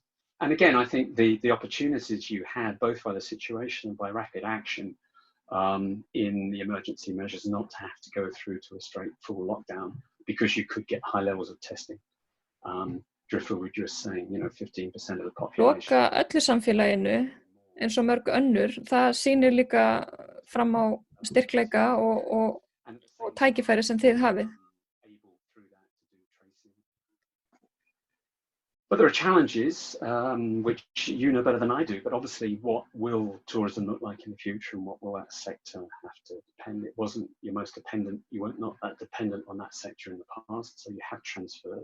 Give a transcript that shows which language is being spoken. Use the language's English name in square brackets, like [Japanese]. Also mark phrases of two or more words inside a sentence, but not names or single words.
[English] And again, I think the opportunities you had, both by the situation and by rapid action in the emergency measures, not to have to go through to a straight full lockdown, because you could get high levels of testing. Driffill was just saying, 15% of the population. [Icelandic] Loka öllu samfélaginu, eins og mörg önnur, það sýnir líka fram á styrkleika og tækifæri sem þið hafið. [English] But there are challenges, which you know better than I do, but obviously what will tourism look like in the future and what will that sector have to depend? It wasn't your most dependent, you weren't not that dependent on that sector in the past, so you have transferred.